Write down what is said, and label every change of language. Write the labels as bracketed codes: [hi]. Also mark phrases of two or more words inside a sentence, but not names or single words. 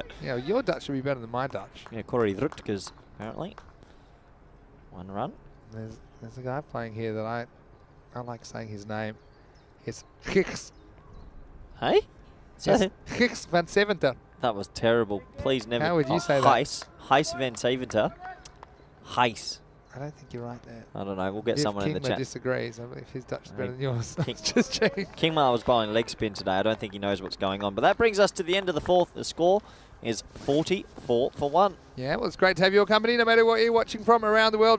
[en] Yeah, your Dutch should be better than my Dutch. Yeah, Corey Rutgers, apparently. 1 run. There's a guy playing here that I like saying his name. It's Giks. Hey? Yes, Giks van Seventer. That was terrible. Please never. How would you say that? Heis van Seventer. Heis. I don't think you're right there. I don't know. We'll get someone in the chat. Disagrees. I believe his Dutch is better than yours. King, just checking. Kingmar was bowling leg spin today. I don't think he knows what's going on. But that brings us to the end of the 4th. The score is 44 for 1. Yeah, well, it's great to have your company, no matter what you're watching from around the world.